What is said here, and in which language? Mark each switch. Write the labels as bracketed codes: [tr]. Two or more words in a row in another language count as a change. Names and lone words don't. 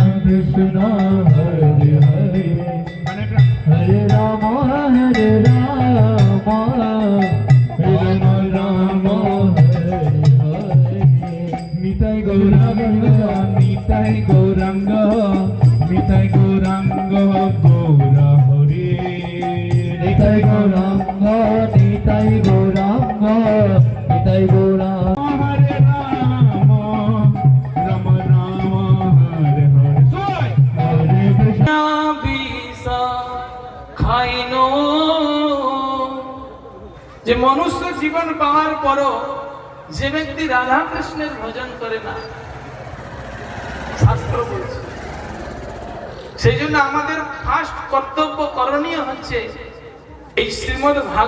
[sa] कृष्ण हरे हरे हरे राम हरे राम राम राम हरे हरे. Nitai Gauranga, Nitai Gauranga, Nitai Gauranga, Gaura Hare. Nitai Gauranga, Nitai Gauranga, Nitai Gauranga. [bn] যে মনুষ্য জীবন পাওয়ার পরও যে ব্যক্তি রাধা কৃষ্ণের ভজন করে না, শাস্ত্র বলছে, সেই জন্য আমাদের ফার্স্ট কর্তব্য করণীয় হচ্ছে এই শ্রীমদ্ ভাগবত